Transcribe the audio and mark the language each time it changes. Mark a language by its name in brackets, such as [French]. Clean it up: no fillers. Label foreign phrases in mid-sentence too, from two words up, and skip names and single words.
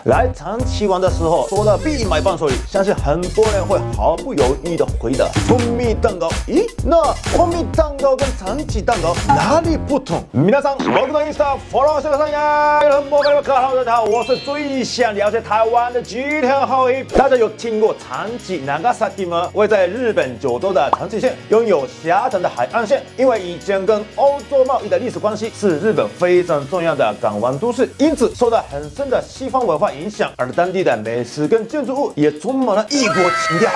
[Chinese] 来长崎玩的时候，说到必买伴手礼，相信很多人会毫不犹豫的回答蜂蜜蛋糕。咦，那蜂蜜蛋糕跟长崎蛋糕哪里不同？ [Japanese] 皆さん、僕のインスタフォローしてください呀！ [Chinese] 大家好，我是最想了解台湾的吉田浩一。大家有听过长崎 Nagasaki 吗？位在日本九州的长崎县，拥有狭长的海岸线。因为以前跟欧洲贸易的历史关系，是日本非常重要的港湾都市，因此受到很深的西方文化影响，而当地的美食跟建筑物也充满了异国情调。